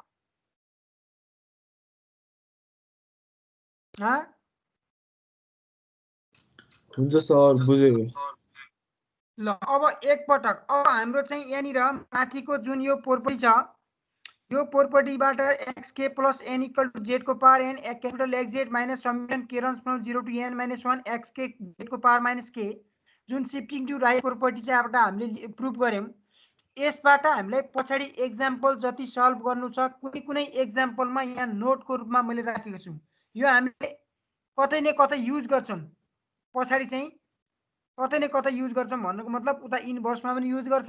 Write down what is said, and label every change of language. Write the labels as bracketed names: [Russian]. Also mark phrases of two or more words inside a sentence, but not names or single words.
[Nepali] हुन्छ सर, बुझेँ। ल अब एकपटक अब हाम्रो चाहिँ यहाँनिर माथिको जुन यो प्रोपर्टी छ, यो प्रोपर्टीबाट [English] x k plus n equal to z को power n capital X z minus summation k runs from 0 to n - 1 x k z को power minus k जुन shifting to right property [Nepali] चाहिँ हामीले प्रुफ गर्यौँ। यसबाट हामीलाई पछाडि एक्जाम्पल जति सल्भ गर्नु छ कुनै एक्जाम्पलमा यहाँ नोटको रूपमा मैले राखेको छु। यो हामीले कतै न कतै युज गर्छौँ, पछाडि चाहिँ कतै न कतै युज गर्छौँ भन्नुको मतलब उता इन्भर्समा पनि युज गर्छौँ।